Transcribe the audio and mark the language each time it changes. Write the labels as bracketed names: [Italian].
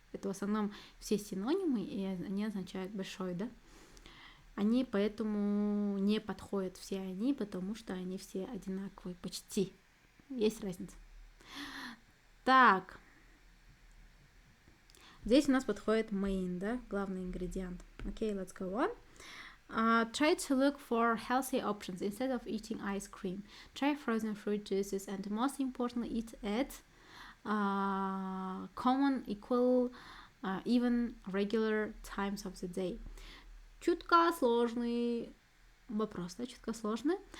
[Russian] Это в основном все синонимы, и они означают большой, да? Они поэтому не подходят все они, потому что они все одинаковые, почти. Есть разница. Так. Здесь у нас подходит main, да, главный ингредиент. [English] Okay, let's go on. Try to look for healthy options instead of eating ice cream. Try frozen fruit juices and most importantly, eat at common, equal, even regular times of the day. [Russian] Чутка сложный вопрос, да, чутка сложный.